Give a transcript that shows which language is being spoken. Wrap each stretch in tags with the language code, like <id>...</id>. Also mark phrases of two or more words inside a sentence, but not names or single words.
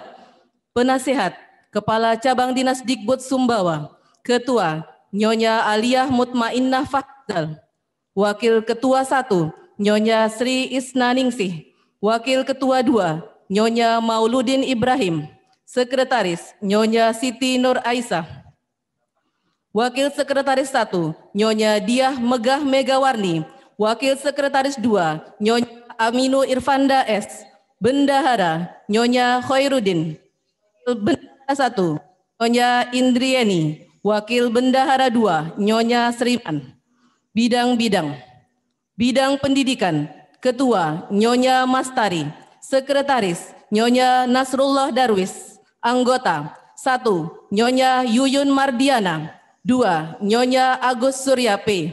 <id>Penasehat Kepala Cabang Dinas Dikbud Sumbawa, Ketua Nyonya Aliyah Mutmainnah Fadal, Wakil Ketua 1 Nyonya Sri Isna Ningsih, Wakil Ketua 2 Nyonya Mauludin Ibrahim, Sekretaris Nyonya Siti Nur Aisyah, Wakil Sekretaris 1 Nyonya Diah Megah Megawarni, Wakil Sekretaris 2 Nyonya Aminu Irfanda S, Bendahara Nyonya Khairuddin, Bendahara 1 Nyonya Indrieni, Wakil Bendahara 2 Nyonya Sriman. Bidang-bidang. Bidang pendidikan, Ketua Nyonya Mastari, Sekretaris Nyonya Nasrullah Darwis, Anggota 1 Nyonya Yuyun Mardiana, 2 Nyonya Agus Surya P.</id>